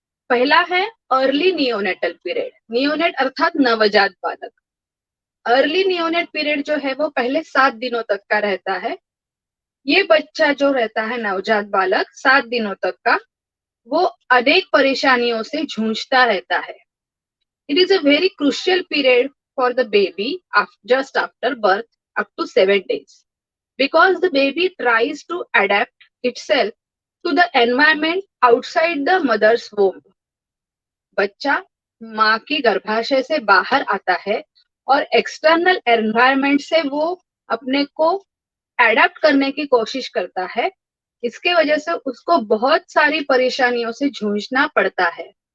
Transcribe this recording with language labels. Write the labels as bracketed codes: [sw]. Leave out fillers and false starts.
[hi] पहला है early neonatal period. Neonate अर्थात नवजात बालक। अर्ली नियोनेट पीरियड जो है वो पहले 7 दिनों तक का रहता है। ये बच्चा जो रहता है नवजात बालक 7 दिनों तक का, वो अनेक परेशानियों से जूझता रहता है. [en] It is a very crucial period for the baby just after birth up to 7 days, because the baby tries to adapt itself to the environment outside the mother's womb. [hi] बच्चा माँ की गर्भाशय से बाहर आता है और एक्सटर्नल एनवायरनमेंट से वो अपने को एडेप्ट करने की कोशिश करता है. इसके वजह से उसको बहुत सारी परेशानियों से जूझना पड़ता है.